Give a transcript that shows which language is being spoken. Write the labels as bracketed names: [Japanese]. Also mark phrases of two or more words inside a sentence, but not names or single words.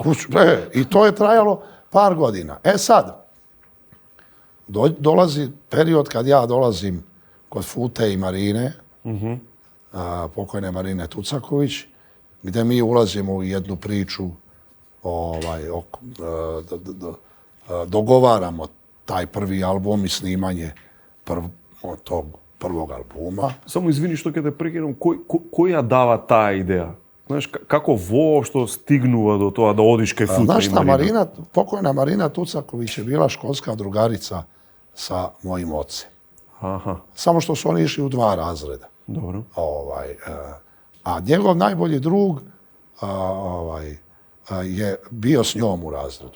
[Serbian] I to je trajalo par godina. E sad, dolazi period kad ja dolazim kod Fute i Marine, pokojne Marine Tucaković, gdje mi ulazimo u jednu priču, dogovaramo taj prvi album i snimanje tog prvog albuma. [Macedonian] Само извини што ќе те прекинам, кој ја дава таа идеја? Знаеш, како воопшто стигнува до тоа да одиш кај Фута [Serbian] Znaš [Macedonian] и [Serbian] šta, [Macedonian] Марина? [Serbian] pokojna Marina Tucaković je bila školska drugarica sa mojim ocem. [Macedonian] Аха, [Serbian] Samo što su oni išli u 2 razreda. [Macedonian] добро. [Serbian] A njegov najbolji drug je bio s njom u razredu.